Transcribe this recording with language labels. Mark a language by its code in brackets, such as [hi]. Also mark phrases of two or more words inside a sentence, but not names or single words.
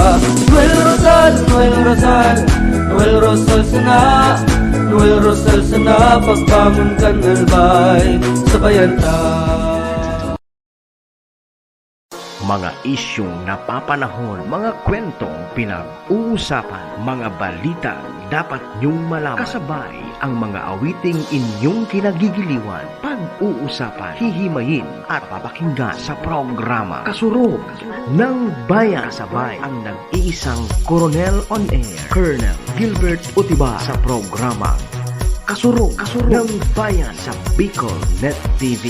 [bik] Noel Rosal sana, Noel Rosal sana, pagbangon kang albay, sabayan ta. [tl] Mga isyong napapanahon, mga kwentong pinag-uusapan, mga balita dapat niyong malaman. Kasabay ang mga awiting inyong kinagigiliwan, pag-uusapan, hihimayin at papakinggan sa programa Kasurog ng Bayan. Kasabay ang nag-iisang Coronel on Air, Colonel Gilbert Utibar sa programa Kasurog ng Bayan sa Bicol Net TV.